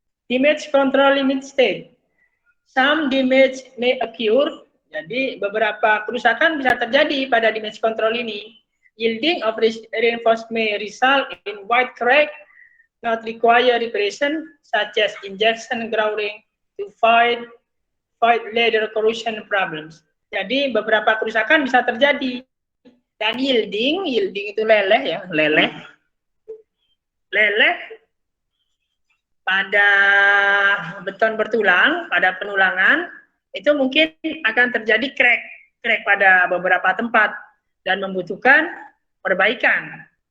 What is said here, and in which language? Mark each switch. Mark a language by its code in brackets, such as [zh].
[en] Damage control limit state. Some damage may occur. [id] Jadi beberapa kerusakan bisa terjadi pada damage control ini. [en] Yielding of reinforcement may result in wide crack, not require reparation, such as injection grouting to fight later corrosion problems. [id] Jadi beberapa kerusakan bisa terjadi. Dan yielding itu leleh ya, leleh pada beton bertulang, pada penulangan, itu mungkin akan terjadi crack pada beberapa tempat dan membutuhkan perbaikan.